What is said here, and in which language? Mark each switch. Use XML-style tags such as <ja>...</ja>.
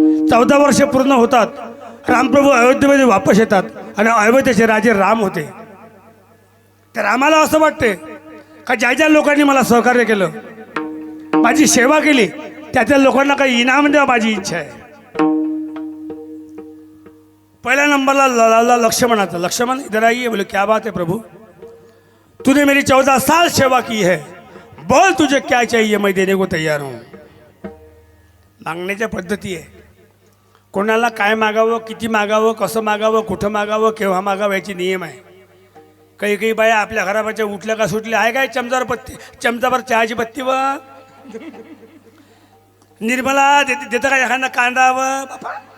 <mr>14 वर्षे पूर्ण होतात. रामप्रभू अयोध्येमध्ये वापस येतात आणि अयोध्येचे राजे राम होते. त्या रामाला असं वाटते का ज्या ज्या लोकांनी मला सहकार्य केलं, माझी सेवा केली, त्या त्या लोकांना काही इनाम द्या, माझी इच्छा आहे. पहिल्या नंबरला लावला लक्ष्मणाचा.</mr> <hi>लक्ष्मण इधर आइए. बोले क्या बात है प्रभु, तूने मेरी 14 साल सेवा की है, बोल तुझे क्या चाहिए, मैं देने को तैयार हूँ.</hi> <mr>मागण्याच्या पद्धती आहे. कोणाला काय मागावं, किती मागावं, कसं मागावं, कुठं मागावं, केव्हा मागावं याची नियम आहे. काही काही बाया आपल्या घराबाच्या उठल्या का सुटल्या आहे काय चमचाभर चहाची पत्ती व निर्मला देतं का एखादा कांदा व बापा.</mr>